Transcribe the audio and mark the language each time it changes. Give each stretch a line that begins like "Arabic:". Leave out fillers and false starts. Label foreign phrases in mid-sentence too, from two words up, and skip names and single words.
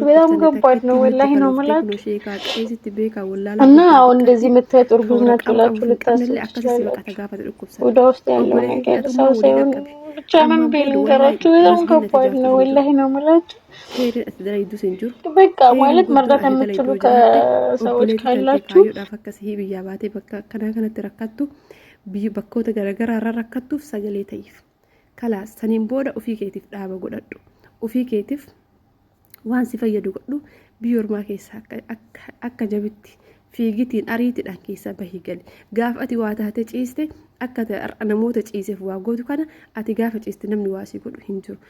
Amharic: በጣም ከባድ ነው ወላሂ ነው የምላችሁ እና አሁን እንደዚህ የምትወጥ እርጉዝ ናት ብላችሁ ልታስቡ ትችላላችሁ። ወደ ውስጥ ያለው ነገር ሰው ሳይሆን ብቻ ምን ብዬ ልንገራችሁ? በጣም ከባድ ነው ወላሂ ነው የምላችሁ። በቃ ማለት መርዳት የምትችሉ ከሰዎች ካላችሁ
Oromo: bakkoota garaagaraa irra rakkattuuf sagalee ta'iif kalaas saniin booda ofii keetiif dhaaba godhadhu ofii keetiif waan si fayyadu godhu biyya ormaa keessaa akka jabitti fiigitiin ariitiidhaan keessa bahii gali gaafa ati waa taate ciiste akka namoota ciiseef waa gootu kana ati gaafa ciiste namni waa si godhu hin jiru.